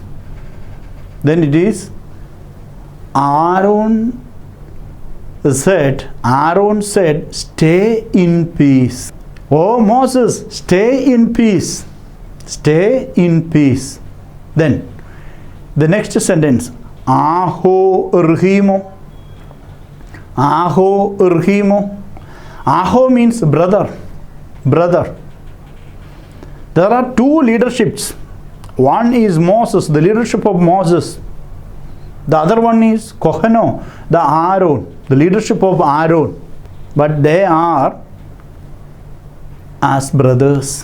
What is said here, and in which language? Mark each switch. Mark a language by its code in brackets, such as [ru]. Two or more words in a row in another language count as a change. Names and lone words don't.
[en] Then it is Aaron said, stay in peace. Oh Moses, stay in peace. Stay in peace. Then the next sentence. [syc] Aho Urhimo. Aho Urhimo. [en] Aho means brother. Brother. There are two leaderships. One is Moses, the leadership of Moses. The other one is Kohano, the Aaron, the leadership of Aaron. But they are as brothers.